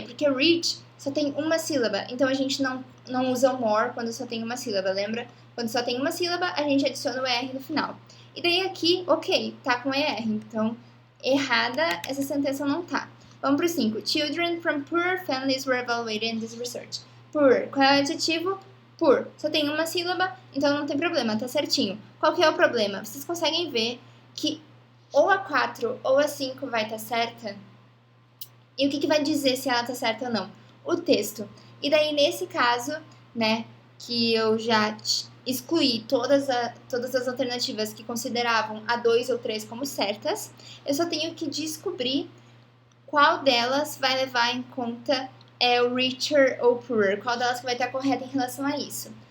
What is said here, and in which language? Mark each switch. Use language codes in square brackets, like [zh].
[pt] Porque rich só tem uma sílaba, então a gente não usa o more quando só tem uma sílaba, lembra? Quando só tem uma sílaba, a gente adiciona o R no final. E daí aqui, ok, tá com ER, então errada essa sentença não tá. Vamos pro 5. [en] Children from poor families were evaluated in this research. [pt] Poor. Qual é o adjetivo? Poor. Só tem uma sílaba, então não tem problema, tá certinho. Qual que é o problema? Vocês conseguem ver que ou a 4 ou a 5 vai estar certa? E o que vai dizer se ela tá certa ou não? O texto. E daí, nesse caso, né, que eu já excluí todas as alternativas que consideravam a 2 ou 3 como certas, eu só tenho que descobrir qual delas vai levar em conta o richer ou poorer, qual delas vai estar correta em relação a isso.